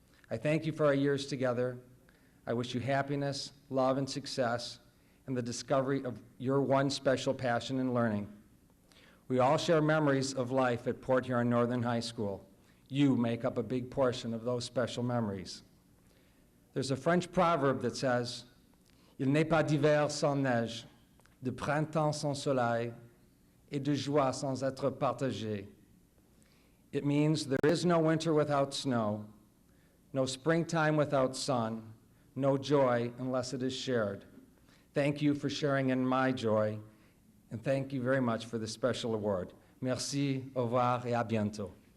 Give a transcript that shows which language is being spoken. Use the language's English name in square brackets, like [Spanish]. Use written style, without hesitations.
[English] I thank you for our years together. I wish you happiness, love, and success, and the discovery of your one special passion in learning. We all share memories of life at Port Huron Northern High School. You make up a big portion of those special memories. There's a French proverb that says, [French] Il n'est pas d'hiver sans neige, de printemps sans soleil, et de joie sans être partagée. [English] It means there is no winter without snow, no springtime without sun, no joy unless it is shared. Thank you for sharing in my joy, and thank you very much for this special award. [French] Merci, au revoir, et à bientôt.